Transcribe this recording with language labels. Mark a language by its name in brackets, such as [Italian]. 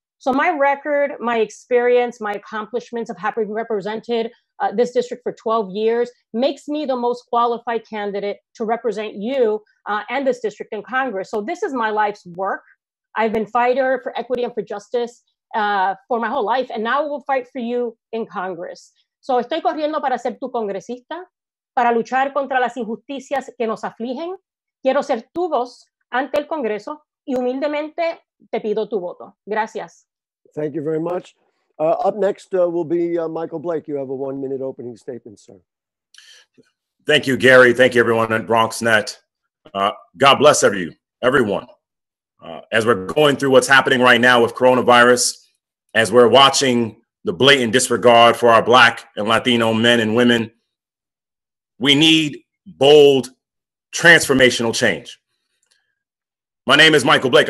[English] So my record, my experience, my accomplishments of having represented this district for 12 years makes me the most qualified candidate to represent you and this district in Congress. So this is my life's work. I've been fighter for equity and for justice for my whole life, and now I will fight for you in Congress. [Spanish] So estoy corriendo para ser tu congresista, para luchar contra las injusticias que nos afligen. Quiero ser tu voz ante el Congreso y humildemente te pido tu voto. Gracias. [English] Thank you very much. Up next will be Michael Blake. You have a 1-minute opening statement, sir. Thank you, Gary. Thank you, everyone at BronxNet. God bless everyone. As we're going through what's happening right now with coronavirus, as we're watching the blatant disregard for our Black and Latino men and women, we need bold, transformational change. My name is Michael Blake.